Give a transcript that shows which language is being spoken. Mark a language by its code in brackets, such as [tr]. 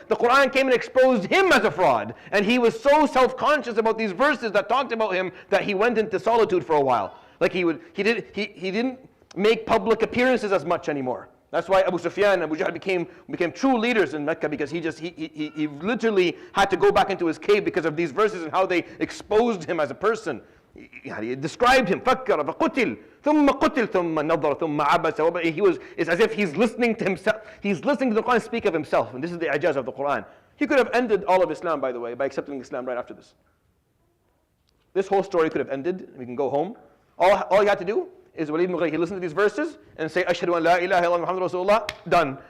[en] The Quran came and exposed him as a fraud. And he was so self-conscious about these verses that talked about him that he went into solitude for a while. Like he didn't make public appearances as much anymore. That's why Abu Sufyan and Abu Jahl became true leaders in Mecca, because he literally had to go back into his cave because of these verses and how they exposed him as a person. He described him. [ar] فكر فقتل ثم قتل ثم نظر ثم عبس. [en] It's as if he's listening to himself. He's listening to the Quran speak of himself, and this is the ijaz of the Quran. He could have ended all of Islam, by the way, by accepting Islam right after this. This whole story could have ended. We can go home. All he had to do is Walid ibn Mughira, he listened to these verses and say, Ashhadu an la ilaha illallah Muhammadur Rasulullah, done.